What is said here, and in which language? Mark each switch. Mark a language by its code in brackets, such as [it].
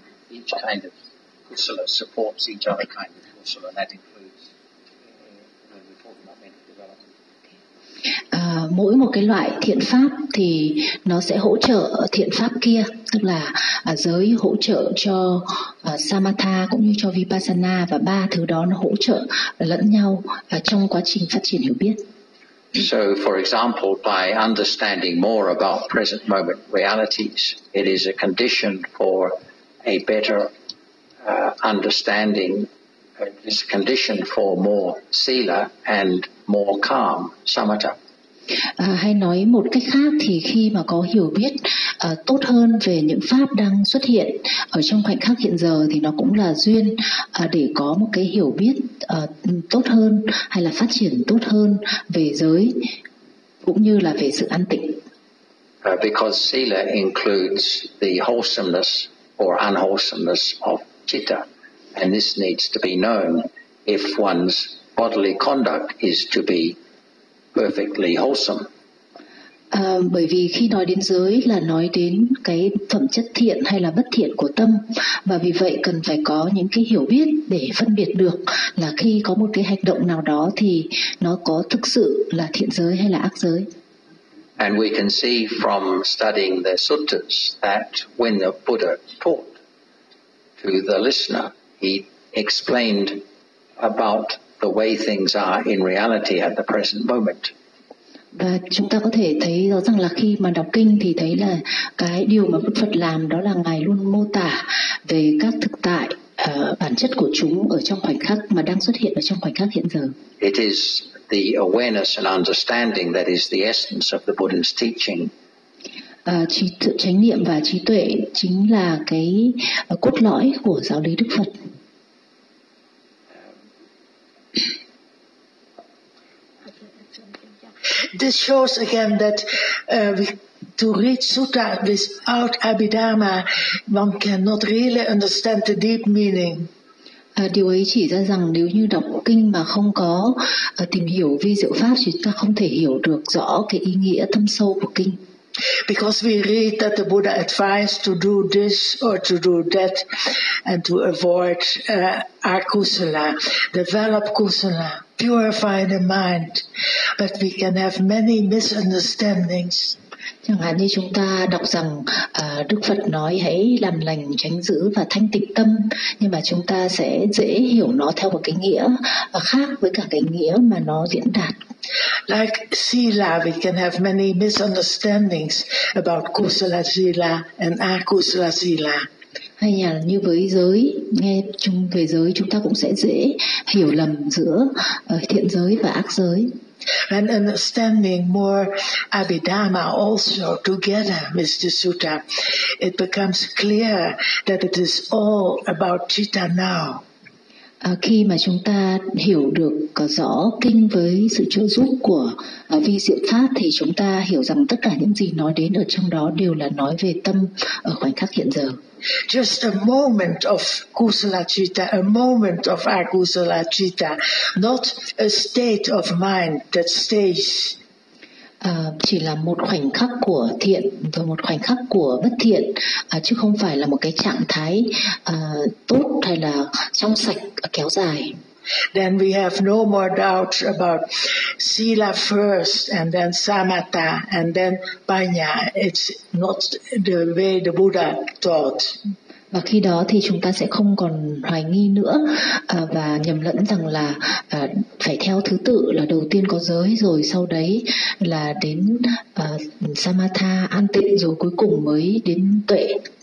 [en] each kind of kusala supports each other kind of kusala, and that includes when we're talking about mental development. [vi] Mỗi một cái loại thiện pháp thì nó sẽ hỗ trợ thiện pháp kia, tức là giới hỗ trợ cho samatha cũng như cho vipassana, và ba thứ đó nó hỗ trợ lẫn nhau trong quá trình phát triển hiểu biết. [en] So for example, by understanding more about present moment realities, it is a condition for a better understanding. It's a condition for more sila and more calm samatha. [vi] Hay nói một cách khác thì khi mà có hiểu biết tốt hơn về những pháp đang xuất hiện ở trong khoảnh khắc hiện giờ thì nó cũng là duyên để có một cái hiểu biết tốt hơn hay là phát triển tốt hơn về giới cũng như là về sự an tịnh. [en] Because sila includes the wholesomeness or unwholesomeness of citta, and this needs to be known if one's bodily conduct is to be perfectly wholesome. [vi] Bởi vì khi nói đến giới là nói đến cái phẩm chất thiện hay là bất thiện của tâm, và vì vậy cần phải có những cái hiểu biết để phân biệt được là khi có một cái hành động nào đó thì nó có thực sự là thiện giới hay là ác giới. [en] And we can see from studying the suttas that when the Buddha taught to the listener, he explained about the way things are in reality at the present moment. [vi] Và chúng ta có thể thấy rõ ràng là khi mà đọc kinh thì thấy là cái điều mà Đức Phật làm đó là Ngài luôn mô tả về các thực tại, bản chất của chúng ở trong khoảnh khắc mà đang xuất hiện ở trong khoảnh khắc hiện giờ. [en] It is the awareness and understanding that is the essence of the Buddha's teaching. [vi] Chánh niệm và trí tuệ chính là cái cốt lõi của giáo lý Đức Phật. [en] This shows again that to reach sutta without Abhidhamma, one cannot really understand the deep meaning. [vi] Điều ấy chỉ ra rằng nếu như đọc kinh mà không có tìm hiểu vi diệu pháp thì ta không thể hiểu được rõ cái ý nghĩa thâm sâu của kinh. [en] Because we read that the Buddha advised to do this or to do that and to avoid akusala, develop kusala, purify the mind, but we can have many misunderstandings. [vi] Chẳng hạn như chúng ta đọc rằng Đức Phật nói hãy làm lành, tránh giữ và thanh tịnh tâm, nhưng mà chúng ta sẽ dễ hiểu nó theo một cái nghĩa khác với cả cái nghĩa mà nó diễn đạt. [en] Like sila, we can have many misunderstandings about kusala sila and akusala sila. [vi] Hay là như với giới, nghe chung về giới chúng ta cũng sẽ dễ hiểu lầm giữa thiện giới và ác giới. [en] And understanding more Abhidhamma also together with the sutta, it becomes clear that it is all about citta now. [vi] Khi mà chúng ta hiểu được rõ kinh với sự trợ giúp của vi diệu pháp thì chúng ta hiểu rằng tất cả những gì nói đến ở trong đó đều là nói về tâm ở khoảnh khắc hiện giờ. [en] Just a moment of kusala citta, a moment of akusala citta, not a state of mind that stays. [vi] Chỉ là một khoảnh khắc của thiện và một khoảnh khắc của bất thiện, chứ không phải là một cái trạng thái tốt hay là trong sạch kéo dài. [en] Then we have no more doubts about sila first and then samatha and then paññā. It's not the way the Buddha taught. [vi] Và khi đó thì chúng ta sẽ không còn hoài nghi nữa và nhầm lẫn rằng là phải theo thứ tự là đầu tiên có giới rồi sau đấy là đến samatha an tịnh rồi cuối cùng mới đến tuệ.